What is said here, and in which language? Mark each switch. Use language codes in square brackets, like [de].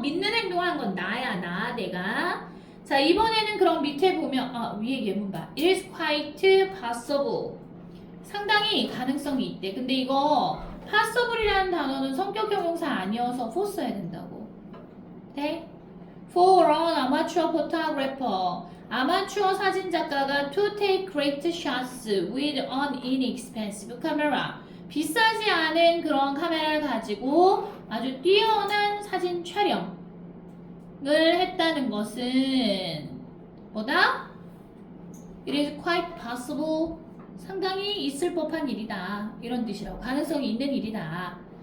[ko] 믿는 행동을 한 건 나야, 내가. 자, 이번에는 그럼 밑에 보면 위에 예문 봐. [en] It is quite possible. [ko] 상당히 가능성이 있대. 근데 이거 possible이라는 단어는 성격 형용사 아니어서 for 써야 된다고. 네? [en] For an amateur photographer. [ko] 아마추어 사진 작가가 [en] to take great shots with an inexpensive camera. [ko] 비싸지 않은 그런 카메라를 가지고 아주 뛰어난 사진 촬영을 했다는 것은 뭐다? [en] It is quite possible. [ko] 상당히 있을 법한 일이다, 이런 뜻이라고. 가능성이 있는 일이다.